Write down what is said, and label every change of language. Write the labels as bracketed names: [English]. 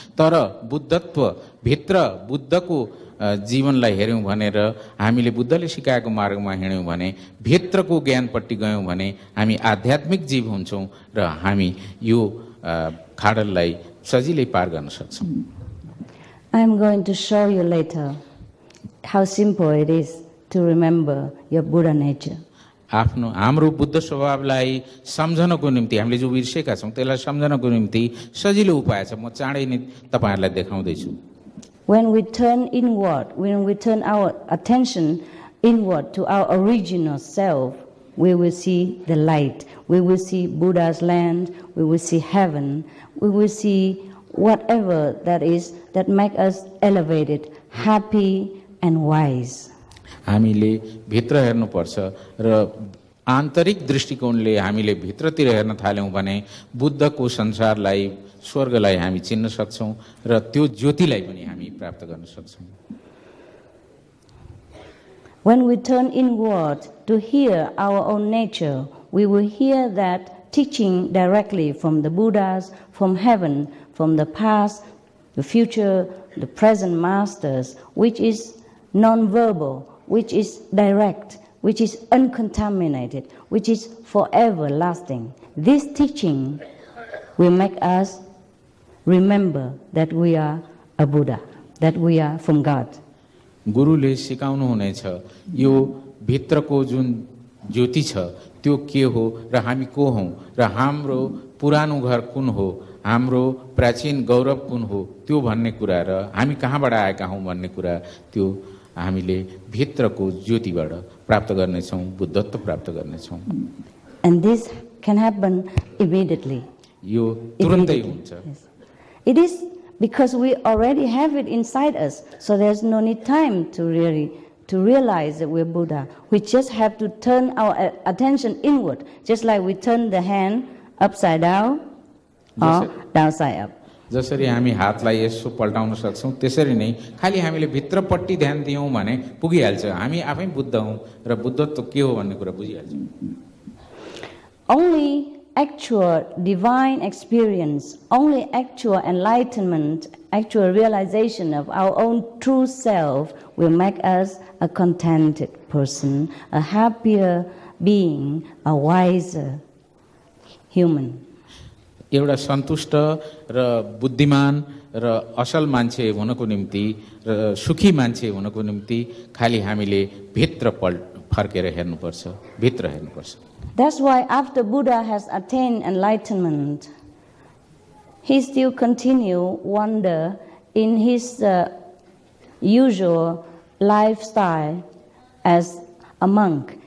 [Nepali] तर बुद्धत्व भित्र बुद्धको जीवनलाई हेर्यौं भनेर हामीले बुद्धले सिकाएको मार्गमा हिँड्यौं भने, भित्रको ज्ञानपट्टि गयौं भने हामी आध्यात्मिक जीव हुन्छौं र हामी यो खाडललाई सजिलै पार गर्न सक्छौं. [English] I am going to show you later how simple it is to remember your Buddha nature. [Nepali] हाम्रो बुद्ध स्वभावलाई सम्झनको निम्ति हामीले जो बिर्सेका छौं त्यसलाई सम्झनको निम्ति सजिलो उपाय छ. म चाँडै नै तपाईहरुलाई देखाउँदै छु. [English] When we turn inward, when we turn our attention inward to our original self, we will see the light. We will see Buddha's land. We will see heaven. We will see whatever that is that make us elevated, happy and wise. [Nepali] हामीले भित्र हेर्नुपर्छ र आन्तरिक दृष्टिकोणले हामीले भित्रतिर हेर्न थाल्यौं भने बुद्धको संसारलाई, स्वर्गलाई हामी चिन्न सक्छौं र त्यो ज्योतिलाई पनि हामी प्राप्त गर्न सक्छौं. [English] When we turn inward to hear our own nature, we will hear that teaching directly from the Buddhas, from heaven, from the past, the future, the present masters, which is non-verbal, which is direct, which is uncontaminated, which is forever lasting. This teaching will make us remember that we are a Buddha, that we are from God. [Nepali] गुरुले सिकाउनु हुनेछ यो भित्रको जुन ज्योति छ त्यो के हो र हामी को हौं र हाम्रो पुरानो घर कुन हो, हाम्रो प्राचीन गौरव कुन हो त्यो भन्ने कुरा र हामी कहाँबाट आएका हौं भन्ने कुरा त्यो हामीले भित्रको ज्योतिबाट प्राप्त गर्ने छौं, बुद्धत्व प्राप्त गर्ने छौं. [English] And this can happen immediately. [Nepali] यो तुरुन्तै हुन्छ. [English] Yes. It is because we already have it inside us, so there's no need time to realize that we're Buddha. We just have to turn our attention inward, just like we turn the hand upside down or downside up. [Nepali] जसरी हामी हातलाई यसो पल्टाउन सक्छौं त्यसरी नै खाली हामीले भित्रपट्टि ध्यान दियौं भने पुगिहाल्छ. हामी आफै बुद्ध हौं र बुद्धत्व के हो भन्ने कुरा बुझिहाल्छौं. [English] Only actual divine experience, only actual enlightenment, actual realization of our own true self will make us a contented person, a happier being, a wiser human. [Nepali] एउटा सन्तुष्ट र बुद्धिमान र असल मान्छे हुनको निम्ति र सुखी मान्छे हुनको निम्ति खालि हामीले फर्केर हेर्नुपर्छ, भित्र हेर्नुपर्छ। [English] That's why after Buddha has attained enlightenment, he still continue wander in his usual lifestyle as a monk.